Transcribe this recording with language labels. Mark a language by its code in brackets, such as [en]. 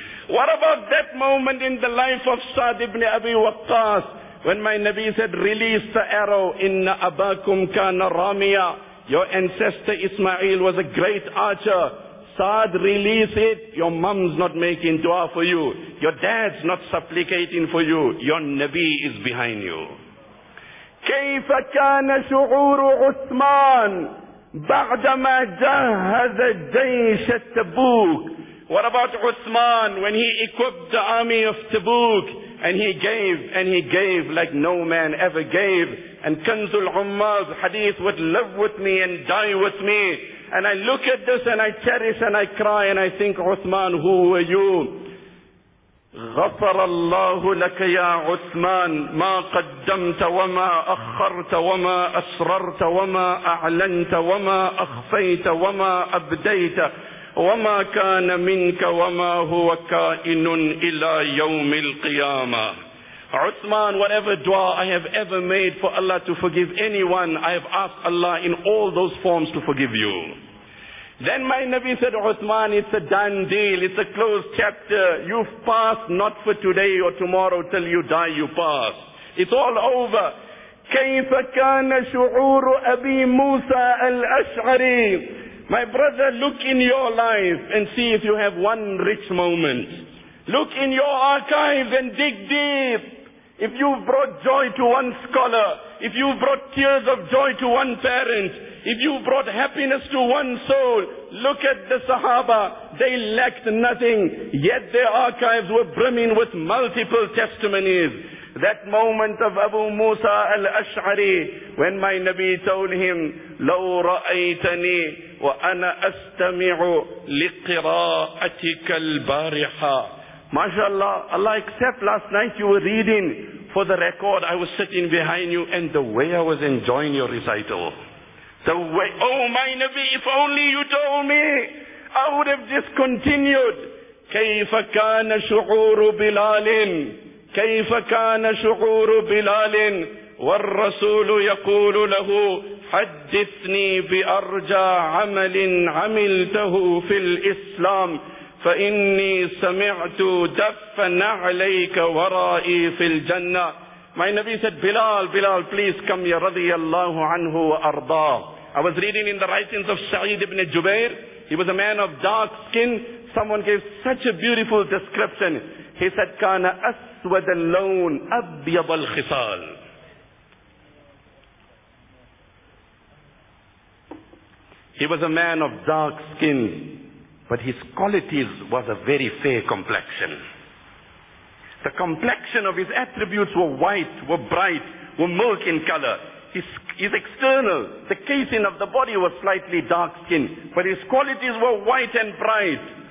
[en] What about that moment in the life of Sa'd ibn Abi Waqqas when my Nabi said, release the arrow, [ar] إِنَّ أَبَاكُمْ كَانَ رَامِيًا. [en] Your ancestor Ismail was a great archer. Sa'd, release it. Your mom's not making dua for you. Your dad's not supplicating for you. Your Nabi is behind you. [ar] كيف كان شعور عثمان بعدما جهز جيش تبوك. [en] What about Uthman when he equipped the army of Tabuk and he gave like no man ever gave. And Kanzul Ummah's hadith would live with me and die with me. And I look at this and I cherish and I cry and I think, Uthman, who were you? [ar] غَفَرَ اللَّهُ لَكَ يَا عُثْمَانَ مَا قَدَّمْتَ وَمَا أَخَّرْتَ وَمَا أَسْرَرْتَ وَمَا أَعْلَنْتَ وَمَا أَخْفَيْتَ وَمَا أَبْدَيْتَ وَمَا كَانَ مِنْكَ وَمَا هُوَ كَائِنٌ إِلَى يَوْمِ الْقِيَامَةِ. [en] Uthman, whatever dua I have ever made for Allah to forgive anyone, I have asked Allah in all those forms to forgive you. Then my Nabi said, Uthman, it's a done deal, it's a closed chapter. You've passed not for today or tomorrow, till you die you pass. It's all over. [ar] كيف كان شعور أبي موسى الأشعري. [en] My brother, look in your life and see if you have one rich moment. Look in your archives and dig deep. If you've brought joy to one scholar, if you've brought tears of joy to one parent, if you've brought happiness to one soul, look at the Sahaba. They lacked nothing, yet their archives were brimming with multiple testimonies. That moment of Abu Musa al-Ash'ari, when my Nabi told him, [ar] لو رأيتني وأنا أستمع لقراءتك البارحة. [en] MashaAllah, Allah, except last night you were reading, for the record, I was sitting behind you, and the way I was enjoying your recital. The way, oh my Nabi, if only you told me, I would have just continued. [ar] كيف كان شعور بلال؟ كيف كان شعور بلال والرسول يقول له حدثني بأرجى عمل عملته في الإسلام فإني سمعت دفن عليك ورائي في الجنة. [en] My Nabi said, Bilal, Bilal, please come here, [ar] رضي الله عنه وأرضاه. [en] I was reading in the writings of Sa'id ibn Jubair. He was a man of dark skin. Someone gave such a beautiful description. He said, [ar] كان أس أسود اللون أبيض الخصال. [en] He was a man of dark skin, but his qualities was a very fair complexion. The complexion of his attributes were white, were bright, were milk in color. His external, the casing of the body was slightly dark skin, but his qualities were white and bright.